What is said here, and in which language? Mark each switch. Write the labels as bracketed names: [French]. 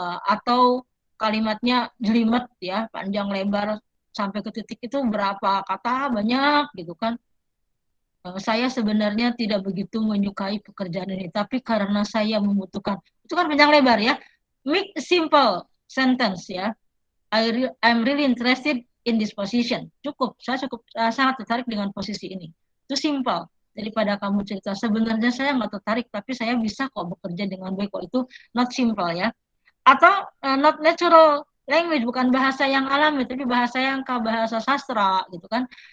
[Indonesian] Atau kalimatnya jelimet ya, panjang lebar sampai ke titik itu berapa kata banyak gitu kan. Saya sebenarnya tidak begitu menyukai pekerjaan ini, tapi karena saya membutuhkan. Itu kan panjang lebar ya. [English] Make simple sentence ya. I'm really interested in this position. [Indonesian] Cukup, saya sangat tertarik dengan posisi ini. Itu simple. Daripada kamu cerita, sebenarnya saya nggak tertarik, tapi saya bisa kok bekerja dengan baik. Kok itu [English] not simple [Indonesian] ya. Atau [English] not natural language, [Indonesian] bukan bahasa yang alami, tapi bahasa yang ke bahasa sastra gitu kan.